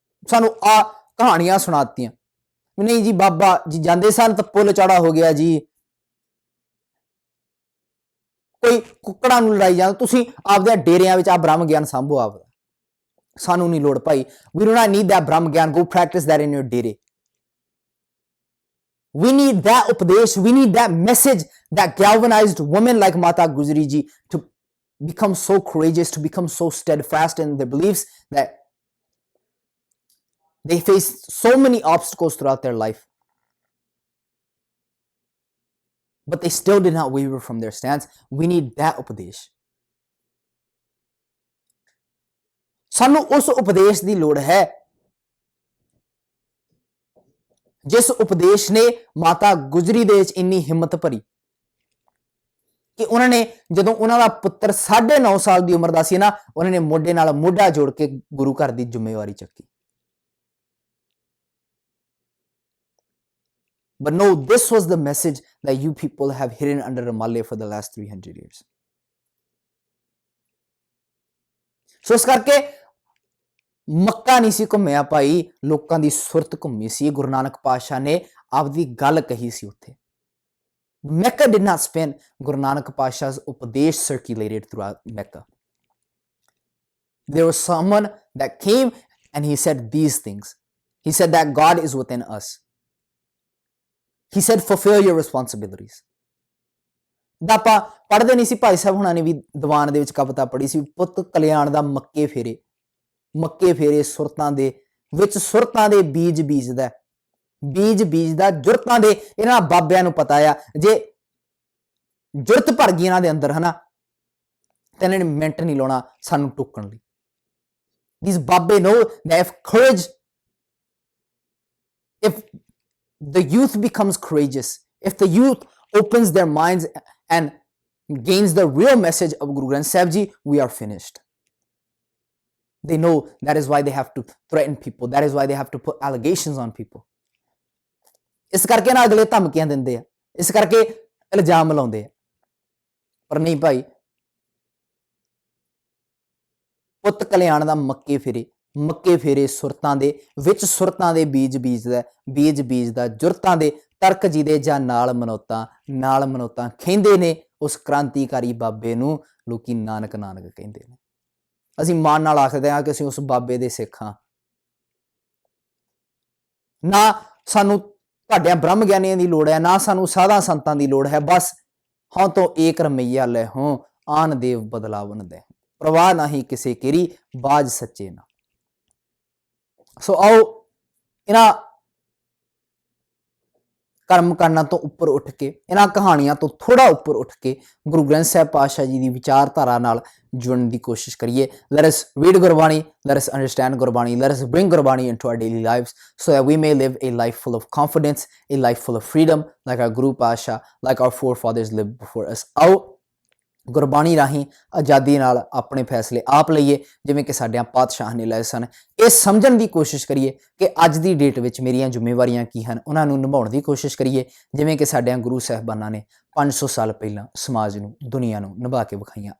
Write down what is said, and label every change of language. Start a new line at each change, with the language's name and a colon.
Punjabi: ਸਾਨੂੰ ਆ ਕਹਾਣੀਆਂ ਸੁਣਾਤੀਆਂ, ਨਹੀਂ ਜੀ ਬਾਬਾ ਜੀ ਜਾਂਦੇ ਸਨ ਤਾਂ ਪੁੱਲ ਚੌੜਾ ਹੋ ਗਿਆ ਜੀ, ਕੋਈ ਕੁੱਕੜਾਂ ਨੂੰ ਲੜਾਈ ਜਾਂਦਾ, ਤੁਸੀਂ ਆਪਦੇ ਡੇਰਿਆਂ ਵਿੱਚ ਆ ਬ੍ਰਹਮ ਗਿਆਨ ਸੰਭੋ ਆਪਦਾ, ਸਾਨੂੰ ਨਹੀਂ ਲੋੜ ਭਾਈ।
English: We do not need that Brahm Gyan. Go practice that in your dere. We need that upadesh. We need that message that galvanized women like Mata Gujari ji to become so courageous, to become so steadfast in their beliefs that they faced so many obstacles throughout their life, but they still did not waver from their stance. We need that upadesh.
Punjabi: ਸਾਨੂੰ ਉਸ ਉਪਦੇਸ਼ ਦੀ ਲੋੜ ਹੈ ਜਿਸ ਉਪਦੇਸ਼ ਨੇ ਮਾਤਾ ਗੁਜਰੀ ਦੇ ਵਿੱਚ ਇੰਨੀ ਹਿੰਮਤ ਭਰੀ ਕਿ ਉਹਨਾਂ ਨੇ ਜਦੋਂ ਉਹਨਾਂ ਦਾ ਪੁੱਤਰ 9.5 ਸਾਲ ਦੀ ਉਮਰ ਦਾ ਸੀ ਨਾ, ਉਹਨਾਂ ਨੇ ਮੋਢੇ ਨਾਲ ਮੋਢਾ ਜੋੜ ਕੇ ਗੁਰੂ ਘਰ ਦੀ ਜ਼ਿੰਮੇਵਾਰੀ ਚੱਕੀ।
English: But no, this was the message that you people have hidden under a malle for the last 300 years.
Punjabi: So ਇਸ ਕਰਕੇ ਮੱਕਾ ਨਹੀਂ ਸੀ ਘੁੰਮਿਆ ਭਾਈ, ਲੋਕਾਂ ਦੀ ਸੁਰਤ ਘੁੰਮੀ ਸੀ। ਗੁਰੂ ਨਾਨਕ ਪਾਤਸ਼ਾਹ ਨੇ ਆਪਦੀ ਗੱਲ ਕਹੀ ਸੀ ਉੱਥੇ।
English: Mecca did not spin. Guru Nanak Pasha's upadesh circulated throughout Mecca. There was someone that came and he said these things. He said that God is within us. He said fulfill your responsibilities.
Punjabi: ਦਾ ਆਪਾਂ ਪੜ੍ਹਦੇ ਨਹੀਂ ਸੀ, ਭਾਈ ਸਾਹਿਬ ਹੁਣਾਂ ਨੇ ਵੀ ਦੀਵਾਨ ਦੇ ਵਿੱਚ ਕਵਿਤਾ ਪੜ੍ਹੀ ਸੀ, ਪੁੱਤ ਕਲਿਆਣ ਦਾ ਮੱਕੇ ਫੇਰੇ, ਮੱਕੇ ਫੇਰੇ ਸੁਰਤਾਂ ਦੇ ਵਿੱਚ, ਸੁਰਤਾਂ ਦੇ ਬੀਜ ਬੀਜਦਾ, ਬੀਜ ਬੀਜਦਾ ਜੁਰਤਾਂ ਦੇ। ਇਹਨਾਂ ਬਾਬਿਆਂ ਨੂੰ ਪਤਾ ਆ ਜੇ ਜੁਰਤ ਭਰ ਗਈ ਇਹਨਾਂ ਦੇ ਅੰਦਰ ਹਨਾ, ਤੇ ਇਹਨਾਂ ਨੇ ਮਿੰਟ ਨਹੀਂ ਲਾਉਣਾ ਸਾਨੂੰ ਟੋਕਣ ਲਈ।
English: These Babbe know that if courage, if the youth becomes courageous, if the youth opens their minds and gains the real message of Guru Granth Sahib Ji, we are finished. They know that is why they have to threaten people. That is why they have to put allegations on people.
Punjabi: ਇਸ ਕਰਕੇ ਨਾ ਅਗਲੇ ਧਮਕੀਆਂ ਦਿੰਦੇ ਆ, ਇਸ ਕਰਕੇ ਇਲਜ਼ਾਮ ਲਾਉਂਦੇ ਆ। ਪਰ ਨਹੀਂ ਭਾਈ, ਪੁੱਤ ਕਲਿਆਣ ਦਾ ਮੱਕੇ ਫੇਰੇ ਸੁਰਤਾਂ ਦੇ ਵਿੱਚ, ਸੁਰਤਾਂ ਦੇ ਬੀਜ ਬੀਜਦਾ ਜੁਰਤਾਂ ਦੇ, ਤਰਕ ਜਿਹਦੇ ਜਾਂ ਨਾਲ ਮਨੋਤਾਂ ਖੇਂਦੇ ਨੇ, ਉਸ ਕ੍ਰਾਂਤੀਕਾਰੀ ਬਾਬੇ ਨੂੰ ਲੋਕੀ ਨਾਨਕ ਕਹਿੰਦੇ ਨੇ। ਅਸੀਂ ਮਾਣ ਨਾਲ ਆਖਦੇ ਹਾਂ ਕਿ ਅਸੀਂ ਉਸ ਬਾਬੇ ਦੇ ਸਿੱਖ ਹਾਂ। ਨਾ ਸਾਨੂੰ ਤੁਹਾਡਿਆਂ ਬ੍ਰਹਮ ਗਿਆਨੀਆਂ ਦੀ ਲੋੜ ਹੈ, ਨਾ ਸਾਨੂੰ ਸਾਧਾਂ ਸੰਤਾਂ ਦੀ ਲੋੜ ਹੈ। ਬਸ ਹਾਂ ਤੋਂ ਏਕ ਰਮਈਆ ਲੈ ਹੋ, ਆਨ ਦੇਵ ਬਦਲਾਵਨ ਦੇ, ਪ੍ਰਵਾਹ ਨਹੀਂ ਕਿਸੇ केरी, ਬਾਜ ਸੱਚੇ ਨਾ। ਸੋ ਆਓ ਇਹਨਾਂ ਕਰਮ ਕਾਂਡਾਂ ਤੋਂ ਉੱਪਰ ਉੱਠ ਕੇ, ਇਹਨਾਂ ਕਹਾਣੀਆਂ ਤੋਂ ਥੋੜਾ ਉੱਪਰ ਉੱਠ ਕੇ ਗੁਰੂ ਗ੍ਰੰਥ ਸਾਹਿਬ ਪਾਤਸ਼ਾਹ ਜੀ ਦੀ ਵਿਚਾਰਧਾਰਾ ਨਾਲ ਜੁੜਨ ਦੀ ਕੋਸ਼ਿਸ਼ ਕਰੀਏ।
English: Let us read Gurbani, let us understand Gurbani, let us bring Gurbani into our daily lives so that we may live a life full of confidence, a life full of freedom, like our Guru Pasha, like our forefathers lived before us.
Punjabi: ਆਓ ਗੁਰਬਾਣੀ ਰਾਹੀਂ ਆਜ਼ਾਦੀ ਨਾਲ ਆਪਣੇ ਫੈਸਲੇ ਆਪ ਲਈਏ, ਜਿਵੇਂ ਕਿ ਸਾਡਿਆਂ ਪਾਤਸ਼ਾਹਾਂ ਨੇ ਲਏ ਸਨ। ਇਹ ਸਮਝਣ ਦੀ ਕੋਸ਼ਿਸ਼ ਕਰੀਏ ਕਿ ਅੱਜ ਦੀ ਡੇਟ ਵਿੱਚ ਮੇਰੀਆਂ ਜ਼ਿੰਮੇਵਾਰੀਆਂ ਕੀ ਹਨ, ਉਹਨਾਂ ਨੂੰ ਨਿਭਾਉਣ ਦੀ ਕੋਸ਼ਿਸ਼ ਕਰੀਏ, ਜਿਵੇਂ ਕਿ ਸਾਡਿਆਂ ਗੁਰੂ ਸਾਹਿਬਾਨਾਂ ਨੇ 500 ਸਾਲ ਪਹਿਲਾਂ ਸਮਾਜ ਨੂੰ, ਦੁਨੀਆ ਨੂੰ ਨਿਭਾ ਕੇ ਵਿਖਾਈਆਂ।